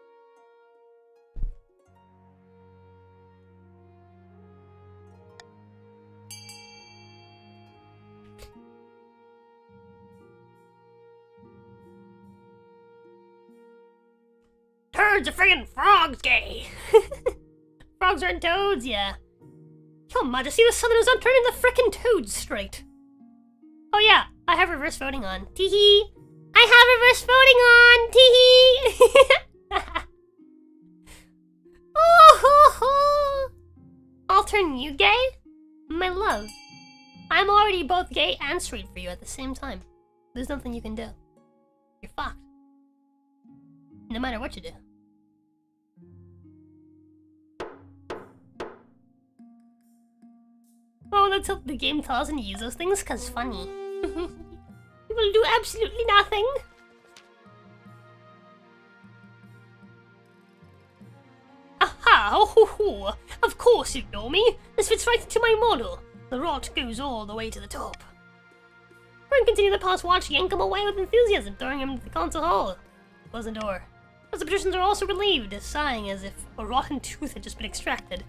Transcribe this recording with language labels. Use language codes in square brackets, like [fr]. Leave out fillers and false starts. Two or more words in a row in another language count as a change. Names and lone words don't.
[en] Turds are friggin' frogs gay! Frogs aren't toads, yeah. Your Majesty, the Southerners aren't turning the frickin' toads straight. Oh yeah, I have reverse voting on. Teehee! I have reverse voting on! Teehee! Oh ho ho! I'll turn you gay? My love. I'm already both gay and straight for you at the same time. There's nothing you can do. You're fucked. No matter what you do. Oh, let's hope the game tells us and use those things, cause funny. You will do absolutely nothing. Aha! Oh, ho, ho. Of course you know me. This fits right into my model. The rot goes all the way to the top. We're continue the past watch, yank him away with enthusiasm, throwing him into the council hall. Close the door. As the patricians are also relieved, sighing as if a rotten tooth had just been extracted.